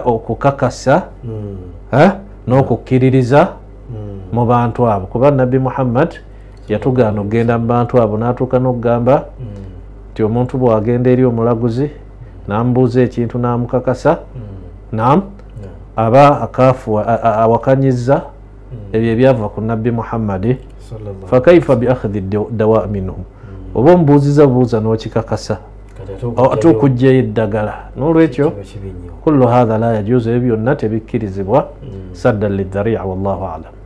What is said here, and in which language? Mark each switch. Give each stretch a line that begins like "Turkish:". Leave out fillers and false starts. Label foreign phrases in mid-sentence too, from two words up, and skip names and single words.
Ganda: okukakasa n'okukkiririza mu bantu abo kuba Nabbi Muhammad yatugaana okugenda mu bantu abo n'atuuka n'okugamba nti omuntu bw'agenda eri omulaguzi n'amubuuza ekintu n'amukakasa naam aba akafu awakanyizza ebyo ebyava ku Nabbi Muhammad
Arabic: فكيف بأخذ دواء منهم
Ganda: oba omubuuziza buuza n'okikakasa ate okugyayo eddagala n'olwekyo
Arabic: كل هذا لا يجوز
Ganda: ebyo byonna tebikkirizibwa
Arabic: سدا للذريعة والله أعلم.